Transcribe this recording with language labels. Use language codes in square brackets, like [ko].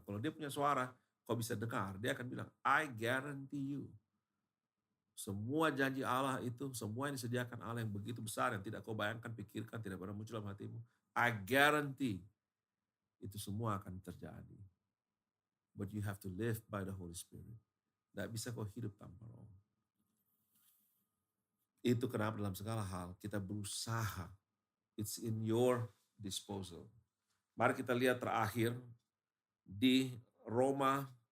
[id] Kalau dia punya suara, kau bisa dengar. Dia akan bilang, [en] I guarantee you. [id] Semua janji Allah itu, semua yang disediakan Allah yang begitu besar, yang tidak kau bayangkan, pikirkan, tidak pernah muncul dalam hatimu. I guarantee itu semua akan terjadi. [en] But you have to live by the Holy Spirit. [id] Tidak bisa kau hidup tanpa Roh. Itu kenapa dalam segala hal kita berusaha. [en] It's in your disposal. [id] Mari kita lihat terakhir di Roma.